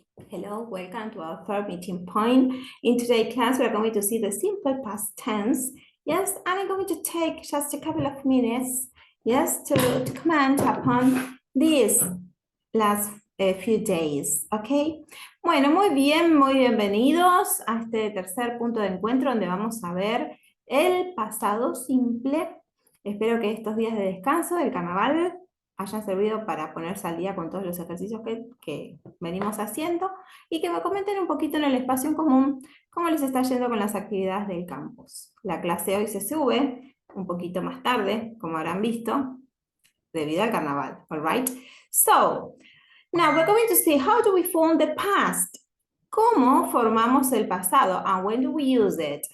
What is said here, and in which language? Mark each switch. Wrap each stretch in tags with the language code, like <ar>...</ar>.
<en>Hello, welcome to our third meeting point. In today's class, we are going to see the simple past tense. Yes, and I'm going to take just a couple of minutes, yes, to comment upon these last few days, okay?</en> <es>Bueno, muy bien, muy bienvenidos a este tercer punto de encuentro donde vamos a ver el pasado simple. Espero que estos días de descanso del carnaval hayan servido para ponerse al día con todos los ejercicios que venimos haciendo y que me comenten un poquito en el espacio en común cómo les está yendo con las actividades del campus. La clase hoy se sube un poquito más tarde, como habrán visto, debido al carnaval,</es> <en>all right? So, now we're going to see how do we form the past.</en> <es>¿Cómo formamos el pasado?</es> <en>And when do we use it?</en>